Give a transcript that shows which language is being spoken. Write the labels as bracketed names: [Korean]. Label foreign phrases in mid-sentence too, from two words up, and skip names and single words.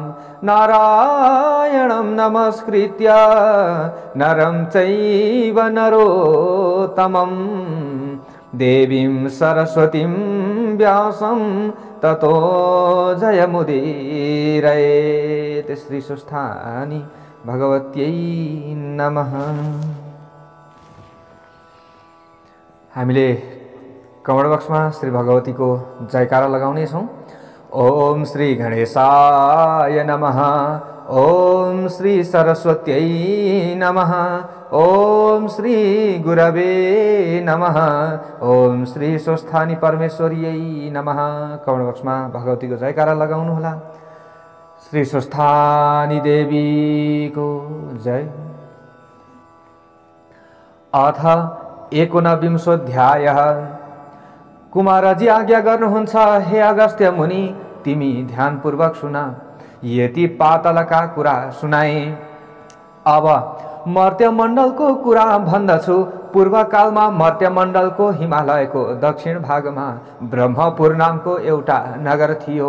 [Sanskrit] नारायणं नमस्कृत्य नरं चैव नरोत्तमं देवीं सरस्वतीं व्यासं ततो जयमुदीरयेत्। श्री सुस्थानी भगवत्यै नमः। [Nepali] हामीले कमल बक्समा श्री भगवती को जयकारा लगाउने छौं। [Sanskrit] ओम श्री गणेशाय नमः। ओम श्री सरस्वत्यै नमः। ओम श्री गुरवे नमः। ओम श्री स्वस्थानी परमेश्वरीयै नमः। [Nepali] कमल बक्समा भगवती को जयकारा लगाउनु होला। श्री स्वस्थानी देवी को जय। अथ 19 कुमारजी आज्ञा गर्नुहुन्छ, हे अगस्त्य मुनि, तिमी ध्यानपूर्वक सुना। यति पातलका कुरा सुनाए। अब मर्त्यमण्डलको कुरा भन्दछु। पूर्वकालमा मर्त्यमण्डलको हिमालयको दक्षिण भागमा ब्रह्मपुर नामको एउटा नगर थियो।